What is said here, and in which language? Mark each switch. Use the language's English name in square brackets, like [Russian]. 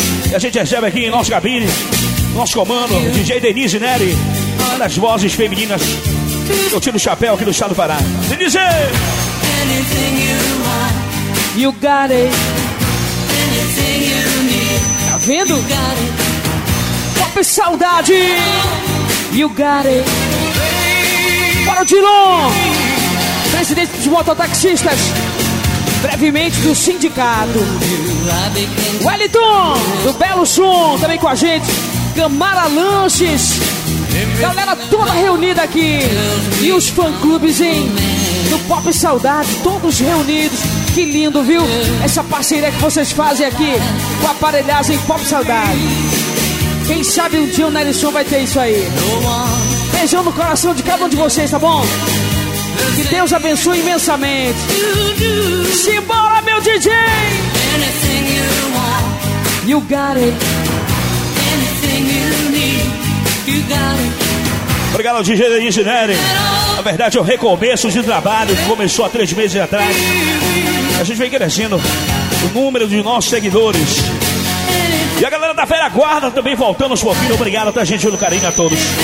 [Portuguese] E a gente recebe aqui em nosso cabine, nosso comando, DJ Denise Neri. Uma das vozes femininas. Eu tiro o chapéu aqui do estado do Pará. Denise! [English] Anything you want, you got it. Anything you need, [Portuguese] tá vendo? [English] You got it. [Portuguese] Saudade, [English] you got it. [Portuguese] Para o Dilon, presidente dos mototaxistas, brevemente do sindicato. Wellington, do Belo Sul, também com a gente. Camara Lanches, galera toda reunida aqui. E os fã-clubes, hein? Do Pop Saudade, todos reunidos. Que lindo, viu? Essa parceria que vocês fazem aqui com a aparelhagem Pop Saudade. Quem sabe um dia o Nelson vai ter isso aí. Beijão no coração de cada um de vocês, tá bom? Que Deus abençoe imensamente. Simbora, meu DJ! [English] Anything you want, you got it. Anything you need, you got it. [Portuguese] Obrigado ao DJ da Engenharia. Na verdade, é o recomeço de trabalho que começou há 3 meses atrás. A gente vem crescendo o número de nossos seguidores. E a galera da velha guarda também voltando os pouquinhos. Obrigado, tá, gente, pelo carinho a todos.